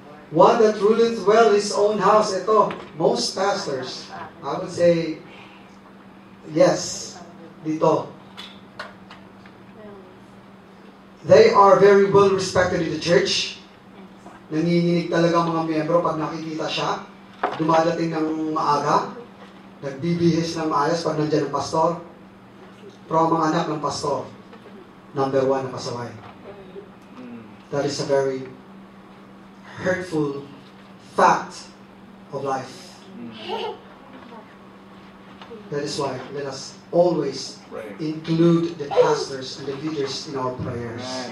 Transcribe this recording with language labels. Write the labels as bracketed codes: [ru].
[en] One that ruleth well his own house. Ito, most pastors, I would say, yes, dito. They are very well respected in the church. [tl] Nanginginig talaga mga miyembro pag nakikita siya. Dumadating ng maaga. Nagbibihis ng maayos pag nandiyan ang pastor. Pero ang mga anak ng pastor, number 1 na pasaway. [en] That is a very hurtful fact of life. That is why let us always include the pastors and the leaders in our prayers.